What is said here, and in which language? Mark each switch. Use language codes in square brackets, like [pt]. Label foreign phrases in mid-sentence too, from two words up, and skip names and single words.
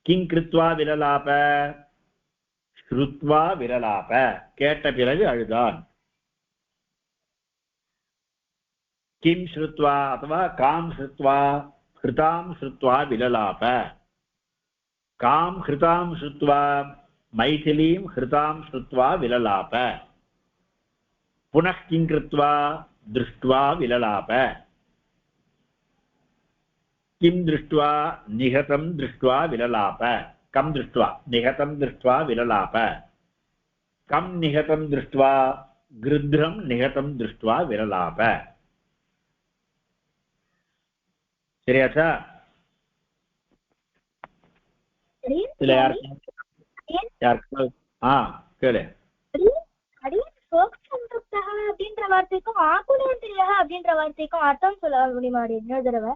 [sa] किं कृत्वा विललाप श्रुत्वा विललाप [ta] கேட்ட பிறகு அழுதான் [sa] किं श्रुत्वा अथवा कां श्रुत्वा हृतां श्रुत्वा विललाप कां हृतां श्रुत्वा मैथिलीं हृतां श्रुत्वा विललाप पुनः किं कृत्वा दृष्ट्वा विललाप किं दृष्ट्वा निहतं दृष्ट्वा विललाप कं दृष्ट्वा निहतं दृष्ट्वा विललाप कं निहतं दृष्ट्वा गृध्रं निहतं दृष्ट्वा विललाप [ta] சரியாச்சா யாருக்கு கேளு அப்படின்ற வார்த்தைக்கும் ஆகுலேந்திரியः அப்படின்ற வார்த்தைக்கும் அர்த்தம் சொல்ல முடியுமா இன்னொரு தடவை